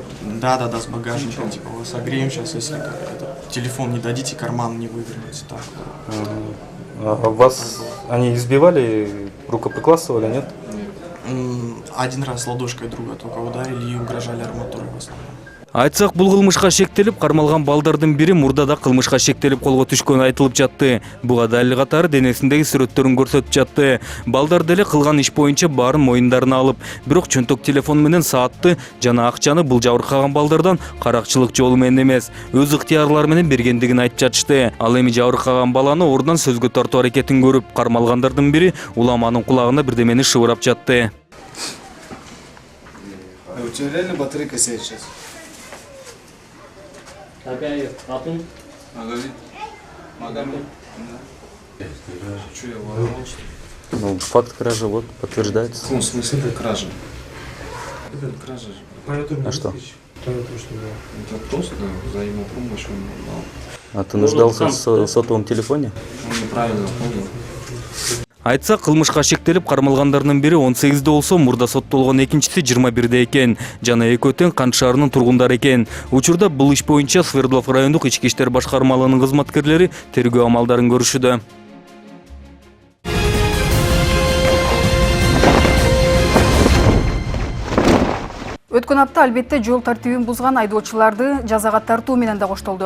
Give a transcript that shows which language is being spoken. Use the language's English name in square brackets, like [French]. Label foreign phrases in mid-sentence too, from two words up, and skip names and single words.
[Russian] Да, с багажником, типа, вы согреем сейчас, если телефон не дадите, карман не вывернете. Так. А вас они избивали, рукоприкладствовали, нет? Один раз ладошкой друга только ударили и угрожали арматурой в основном. [Kyrgyz] Айтсак, бул кылмышка шектелип кармалган балдардын бири мурдада кылмышка шектелип колго түшкөнү айтылып жатты. Буга далил катары денесиндеги сүрөттөрүн көрсөтүп жатты. Балдар деле кылган иш боюнча баарын моюндарына алып, бирок чөнтөк телефон менен саатты жана акчаны бул жабыркаган балдардан каракчылык жолу менен эмес, өз ыктыярлары менен бергендигин айтып жатышты. Ал эми жабыркаган баланы ордунан сөзгө тартуу аракетин көрүп, кармалгандардын бири уламанын кулагына бирдемени шыбырап жатты. [Russian] У тебя реально батарейка сядет сейчас? Ну, факт кражи вот подтверждается. Ну, в смысле, это кража? Это кража же. А что? Это просто взаимопомощь он дал. А ты нуждался в сотовом телефоне? Он неправильно понял. [Kyrgyz] Айтсак, кылмышка шектелип кармалгандардын бири 18 болсо, мурда соттолгон экинчиси 21 экен. Жана экөө тең Кант шаарынын тургундары экен. Учурда бул иш боюнча Свердлов райондук ички иштер башкармалыгынын кызматкерлери тергөө амалдарын көрүшүүдө. Өткөн апта албетте жол тартибин бузган айдоочуларды жазага тартуу менен да коштолду.